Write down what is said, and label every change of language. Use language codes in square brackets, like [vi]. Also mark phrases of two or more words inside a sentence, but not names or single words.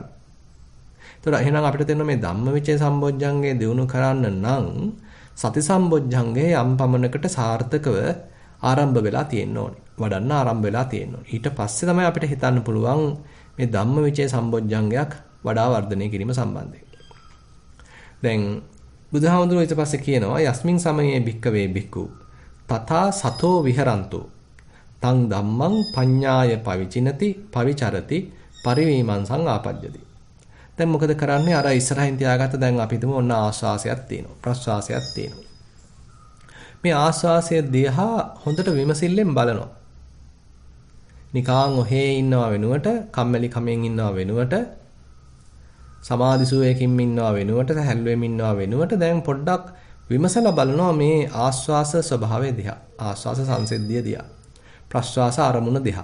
[si] ඒතර එහෙනම් අපිට තේරෙනවා මේ ධම්මවිචේ සම්බොජ්ජංගේ දියුණු කරන්න නම් සති සම්බොජ්ජංගේ යම් පමණකට සාර්ථකව ආරම්භ වෙලා තියෙන්න ඕනේ. වඩන්න ආරම්භ වෙලා තියෙන්න ඕනේ. ඊට පස්සේ තමයි අපිට හිතන්න පුළුවන් මේ ධම්මවිචේ සම්බොජ්ජංගයක් වඩා වර්ධනය කිරීම සම්බන්ධයෙන්. දැන් බුදුහාමුදුරුවෝ ඊට පස්සේ කියනවා [pi] යස්මින් සමයේ භික්කවේ භික්ඛු තථා සතෝ විහරන්තු තං ධම්මං පඤ්ඤාය පවිචිනති පවිචරති පරිවීමංසං ආපජ්ජති. [si] දැන් මොකද කරන්නේ අර ඉස්සරහින් තියාගත්ත දැන් අපි හිතමු ඔන්න ආස්වාසයක් තියෙනවා ප්‍රස්වාසයක් තියෙනවා. මේ ආස්වාසය දිහා හොඳට විමසිල්ලෙන් බලනවා. නිකාන් ඔහේ ඉන්නවා වෙනුවට කම්මැලි කමෙන් ඉන්නවා වෙනුවට සමාධිසුවයකින් ඉන්නවා වෙනුවට හැල්ලුවෙමින් ඉන්නවා වෙනුවට දැන් පොඩ්ඩක් විමසලා බලනවා මේ ආස්වාස ස්වභාවය දිහා ආස්වාස සංසිද්ධිය දිහා ප්‍රස්වාස අරමුණ දිහා.